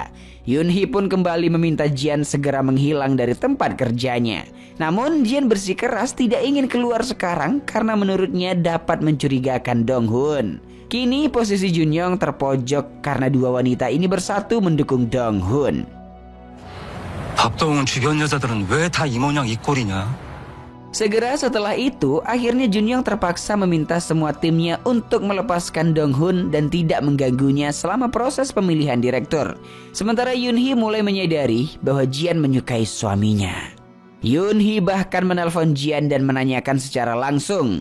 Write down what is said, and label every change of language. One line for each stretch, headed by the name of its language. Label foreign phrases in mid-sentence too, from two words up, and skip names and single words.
Indonesian: Yun Hee pun kembali meminta Jian segera menghilang dari tempat kerjanya. Namun Jian bersikeras tidak ingin keluar sekarang karena menurutnya dapat mencurigakan Dong Hun. Kini posisi Jun Yong terpojok karena dua wanita ini bersatu mendukung Dong Hun.
Korean: 밥도 주변 여자들은 왜 다 이 모양 이 꼴이냐?
Indonesian: Segera setelah itu, akhirnya Jun Yong terpaksa meminta semua timnya untuk melepaskan Dong Hun dan tidak mengganggunya selama proses pemilihan direktur. Sementara Yun Hee mulai menyadari bahwa Jian menyukai suaminya. Yun Hee bahkan menelpon Jian dan menanyakan secara langsung.